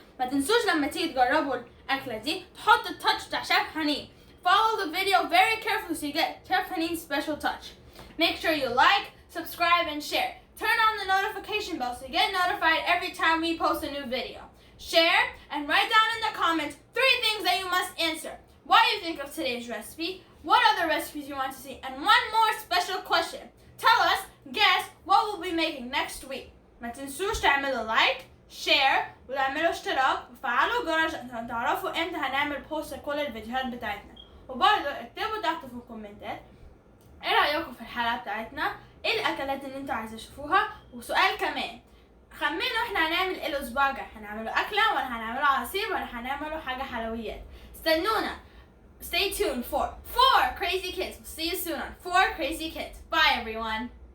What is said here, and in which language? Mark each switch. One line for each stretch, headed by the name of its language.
Arabic: ما تنسوش لما تيجي تجربوا الأكلة دي تحطوا التاتش بتاع شيف حنين.
English: Follow the video very carefully so you get Chef Haneen's special touch. Make sure you like, subscribe, and share. Turn on the notification bell so you get notified every time we post a new video. Share and write down in the comments 3 things that you must answer. What you think of today's recipe, what other recipes you want to see, and one more special question. Tell us, guess what we'll be making next week.
Arabic: ما تنسوش تعملوا لايك، شير، وتعملوا اشتراك، وفعلوا الجرس عشان تعرفوا امتى هنعمل بوست لكل الفيديوهات بتاعتنا. وبرضه اكتبوا تحت في الكومنتات ايه رأيكم في الحلقة بتاعتنا، ايه الاكلات اللي انتوا عايزين تشوفوها، وسؤال كمان خمنوا احنا هنعمل ايه الاسبوع الجاي. هنعملوا اكله ولا هنعملوا عصير ولا هنعملوا حاجه حلويات. استنونا.
English: Stay tuned for 4 Crazy Kids. We'll see you soon on 4 Crazy Kids. Bye everyone.